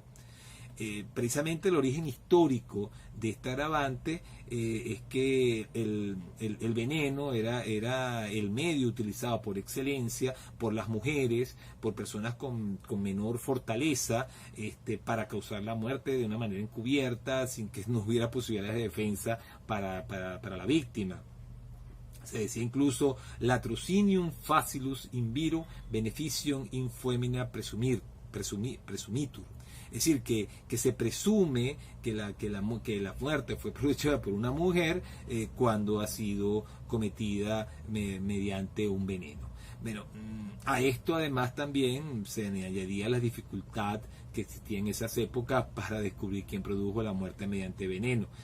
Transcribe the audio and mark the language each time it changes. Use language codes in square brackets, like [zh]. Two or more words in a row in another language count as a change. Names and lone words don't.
[es] Precisamente el origen histórico de esta agravante es que el veneno era el medio utilizado por excelencia por las mujeres, por personas con menor fortaleza, para causar la muerte de una manera encubierta, sin que no hubiera posibilidades de defensa para la víctima. Se decía incluso [la] latrocinium facilus in viro beneficium in foemina presumitur. [es] Es decir, que se presume que la muerte fue producida por una mujer cuando ha sido cometida mediante un veneno. Bueno, a esto además también se añadiría la dificultad que existía en esas épocas para descubrir quién produjo la muerte mediante veneno.